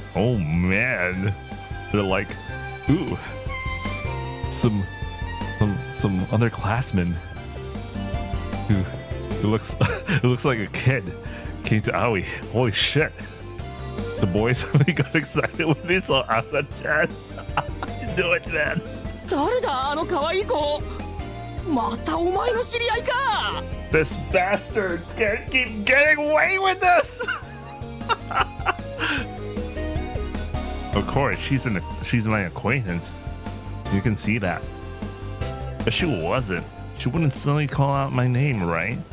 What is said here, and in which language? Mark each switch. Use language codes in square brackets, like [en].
[en] Oh man, they're like, ooh, some other classmen who looks it looks like a kid came to Aoi. Holy shit. The boys really got excited when they saw Asa-chan. You do it, man. [ja] 誰だあの可愛い子。またお前の知り合いか。 [en] This bastard can't keep getting away with this. Of course, she's my acquaintance. You can see that. If she wasn't, she wouldn't suddenly call out my name, right?